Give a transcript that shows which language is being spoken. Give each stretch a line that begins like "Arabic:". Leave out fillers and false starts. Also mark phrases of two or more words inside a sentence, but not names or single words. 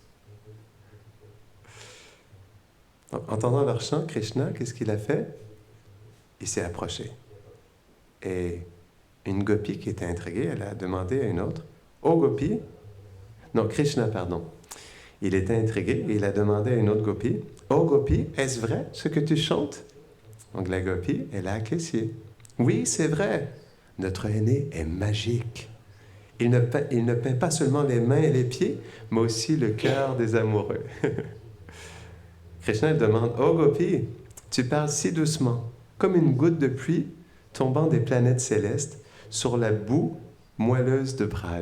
French: Entendant leur chant, Krishna, qu'est-ce qu'il a fait? Il s'est approché. Et une gopi qui était intriguée, elle a demandé à une autre, « Oh gopi !» Non, Krishna, pardon. Il était intrigué et il a demandé à une autre gopi, « Oh gopi, est-ce vrai ce que tu chantes? » Donc la gopi, elle a acquiescé. « Oui, c'est vrai. Notre aîné est magique. Il ne peint pas seulement les mains et les pieds, mais aussi le cœur des amoureux. » Krishna demande, « Oh gopi, tu parles si doucement, comme une goutte de pluie tombant des planètes célestes sur la boue moelleuse de Braj.